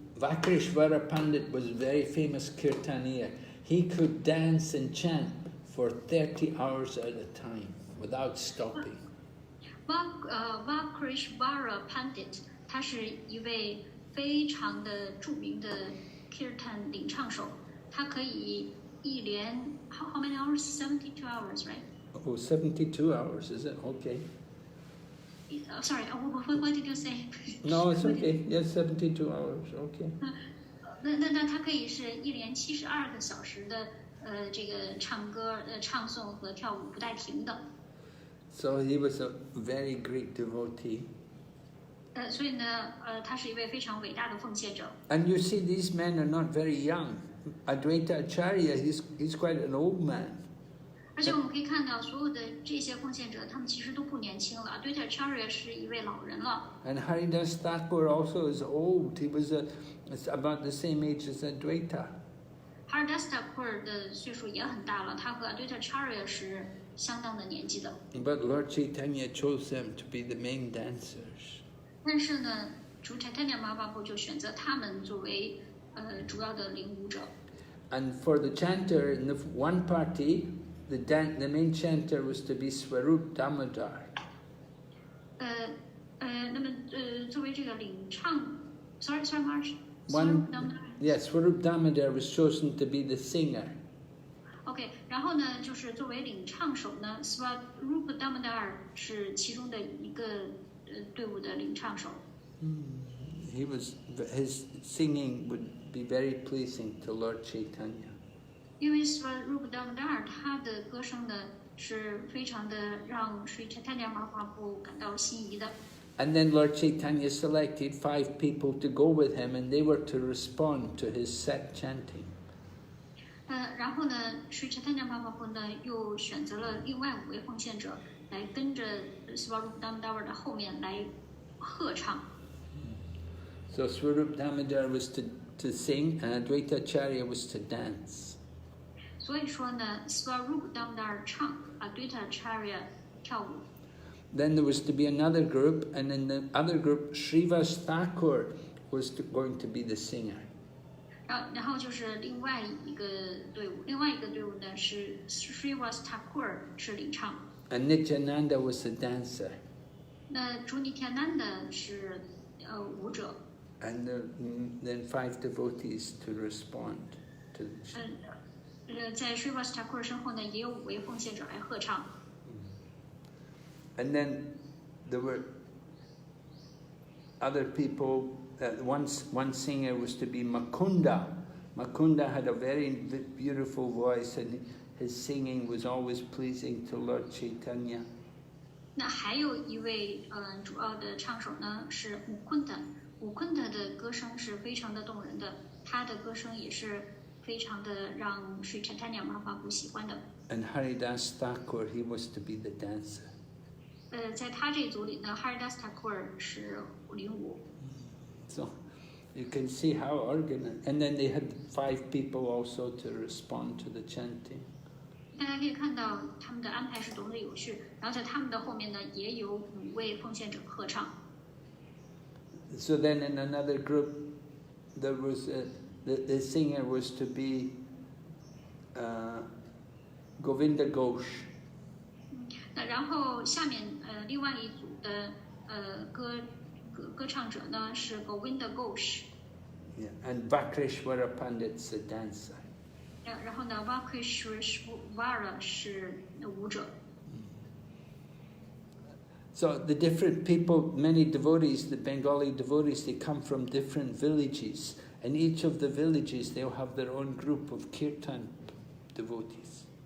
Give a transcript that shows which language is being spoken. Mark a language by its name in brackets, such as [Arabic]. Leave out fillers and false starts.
[English] Vakreshvara Pandit was a very famous kirtaniya. He could dance and chant for 30 hours at a time without stopping. [Chinese] Vakreshvara Pandit 他是一位非常的著名的 kirtan 领唱手，他可以一连 [English] how many hours? 72 hours, right? Oh, 72 hours, is it? Okay. Sorry, what did you say? No, it's okay. Yes, 72 hours. Okay. [Chinese] 那他可以是一连72个小时的这个唱歌、唱诵和跳舞不带停的。 [English] So he was a very great devotee. [Chinese] 所以呢，他是一位非常伟大的奉献者。 [English] And you see, these men are not very young. Advaita Acharya, he's quite an old man. [Chinese] 而且我们可以看到，所有的这些奉献者，他们其实都不年轻了。 Advaita Acharya 是一位老人了。 [English] And Haridas Thakur also is old. He was about the same age as Advaita. [Chinese] Haridas Thakur 的岁数也很大了，他和 Advaita Acharya 是相当的年纪的。 [English] But Lord Caitanya chose them to be the main dancers. [Chinese] 但是呢，主 Chaitanya Mahaprabhu 就选择他们作为主要的领舞者。 [English] And for the chanter in the one party, the main chanter was to be Swarup Damodar. [Chinese] 那么作为这个领唱 ， [English] sorry March. Yes, Swarup Damodar was chosen to be the singer. [Chinese] OK， 然后呢，就是作为领唱手呢 ，Swarup Damodar 是其中的一个队伍的领唱手。 [English] His singing would be very pleasing to Lord Caitanya. [Chinese] 因为 Swarup Damodar 他的歌声呢是非常的让 Sri Chaitanya Mahaprabhu 感到心仪的。 [English] And then Lord Caitanya selected 5 people to go with him, and they were to respond to his set chanting. [Chinese] 然后呢 ，Sri Chaitanya Mahaprabhu 呢又选择了另外5位奉献者来跟着 Swarup Damodar 的后面来合唱。 [English] So Swarup Damodar was to sing, and Advaita Acharya was to dance. [Chinese] 所以说呢 ，Swarup Damodar 唱，Advaita Acharya 跳舞。 [English] Then there was to be another group, and in the other group, Srivas Thakur was going to be the singer. [Chinese] 然后就是另外一个队伍呢是 Srivas Thakur 是领唱。 [English] And Nityananda was the dancer. [Chinese] 那朱尼天南的是舞者。 [English] And then 5 devotees to respond to to. [Chinese] 在 Srivas Thakur 身后呢，也有5位奉献者来合唱。 [English] And then there were other people. One singer was to be Makunda. Makunda had a very beautiful voice, and his singing was always pleasing to Lord Caitanya. [Chinese] 那还有一位主要的唱手呢是Mukunda的歌声是非常的动人的，他的歌声也是非常的让 Sri Caitanya Mahaprabhu 喜欢的。 [English] And Haridas Thakur, he was to be the dancer. [Chinese] 在他这一组里呢 ，Haridas Thakur 是领舞。 [English] So you can see how organized. And then they had 5 people also to respond to the chanting. [Chinese] 大家可以看到他们的安排是多么的有序，然后在他们的后面呢，也有5位奉献者合唱。 [English] So then in another group, there was the singer was to be Govinda Ghosh. [Chinese] 那然后下面另外一组的歌唱者呢是 Govinda Ghosh。 [English] Yeah, and Vakreshwara Pandit's the dancer. [Chinese] 然后呢 Vakreshwara 是舞者。 [English] So the different people, many devotees, the Bengali devotees, they come from different villages, and each of the villages they'll have their own group of kirtan devotees.